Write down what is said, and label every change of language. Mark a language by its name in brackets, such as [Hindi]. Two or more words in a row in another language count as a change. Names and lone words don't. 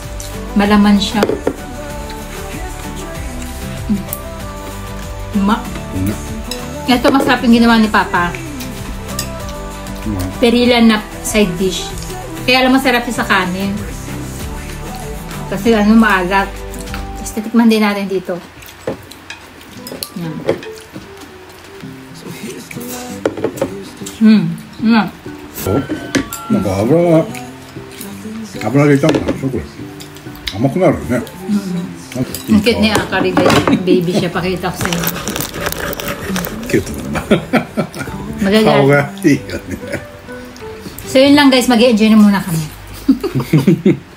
[Filipino] Malaman siya. Tama. Ito masarap yung ginawa ni Papa. Perilla na [English] side dish. [Filipino] Kaya alam masarap siya sa kanin. Kasi ano maalat. Tapos titikman din natin dito. Yan. [Japanese] お、なんか油で炒めたんでしょこれ。甘くなるよね。 [Filipino] Ang cute ni Akari guys. Baby siya. Pakita ko sa inyo. [Japanese] キュートだな。 [Filipino] Magagalit. [Japanese] 顔がいいよね。 [Filipino] So yun lang guys. Mag-i-enjoy na muna kami.